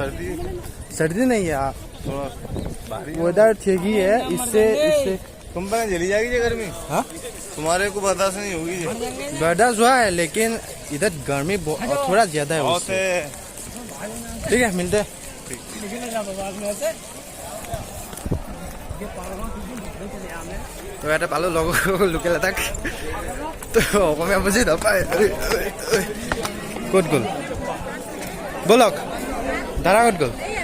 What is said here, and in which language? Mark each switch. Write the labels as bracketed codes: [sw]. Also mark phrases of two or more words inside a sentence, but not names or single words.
[hi] सर्दी सर्दी नहीं है, थोड़ा बाहरी है। वेदर ठीक ही है, इससे तुम पर जली जाएगी ये गर्मी, हाँ तुम्हारे को बर्दाश्त नहीं होगी ये। बर्दाश्त हुआ है, लेकिन इधर गर्मी थोड़ा ज्यादा है बहुत उससे। है। ठीक है, मिलते हैं। [as] তো এটা পালো লগৰ লোকেল এটাক, তো অসমীয়া বুজি নাপায়। ক'ত গ'ল? ব'লক, দাদা ক'ত গ'ল?